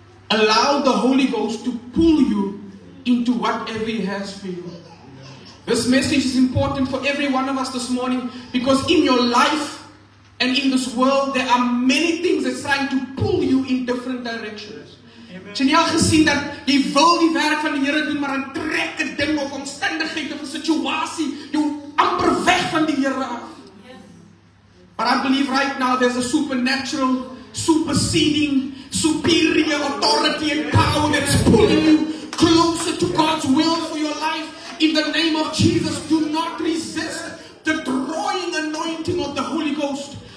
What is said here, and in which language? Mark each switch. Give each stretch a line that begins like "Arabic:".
English: Allow the Holy Ghost to pull you into whatever He has for you. This message is important for every one of us this morning, because in your life and in this world there are many things that's trying to pull you in different directions.
Afrikaans: Het jy nie al gesien dat jy wil die werk van die Here doen, maar dan trek 'n ding of omstandigheid of 'n situasie jou amper weg van die Here af?
English: But I believe right now there's a supernatural, superseding, superior authority and power that's pulling you closer to God's will for your life. In the name of Jesus, do not resist the drawing anointing of the Holy Ghost.